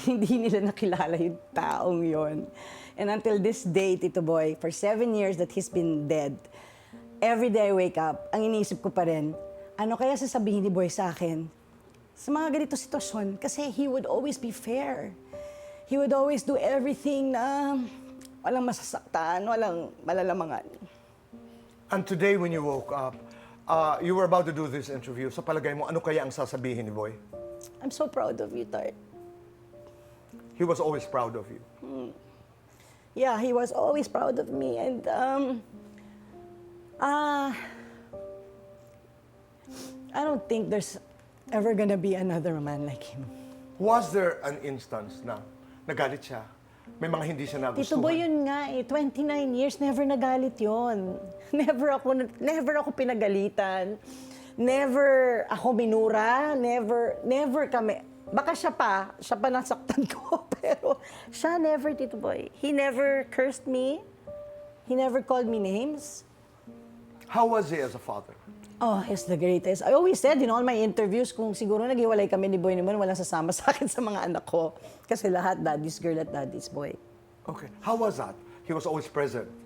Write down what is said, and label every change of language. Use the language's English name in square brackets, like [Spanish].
[Filipino] Hindi nila nakilala yung taong yon. [English] And until this day, Tito Boy, for 7 years that he's been dead, every day I wake up, [Filipino] ang iniisip ko pa rin, ano kaya sasabihin ni Boy sa akin sa mga ganito sitwasyon? [English] Kasi he would always be fair. He would always do everything [Filipino] na walang masasaktan, walang malalamangan. [English] And today when you woke up, you were about to do this interview. [Filipino] Sa palagay mo, ano kaya ang sasabihin ni Boy? [English] I'm so proud of you, Tart. He was always proud of you. Yeah, he was always proud of me. And I don't think there's ever gonna be another man like him. Was there an instance [Filipino] na nagalit siya? May mga hindi siya nagustuhan? Tito Boy, yun nga eh. 29 years, never nagalit yon. Never ako pinagalitan. Never ako minura. Never kami. Baka siya pa nasaktan ko. Pero siya never, [English] Tito Boy. He never cursed me. He never called me names. How was he as a father? Oh, he's the greatest. I always said in all my interviews, [Filipino] kung siguro naghiwalay kami ni Boy naman, walang sasama sa akin sa mga anak ko. Kasi lahat daddy's girl at daddy's boy. [English] Okay. How was that? He was always present.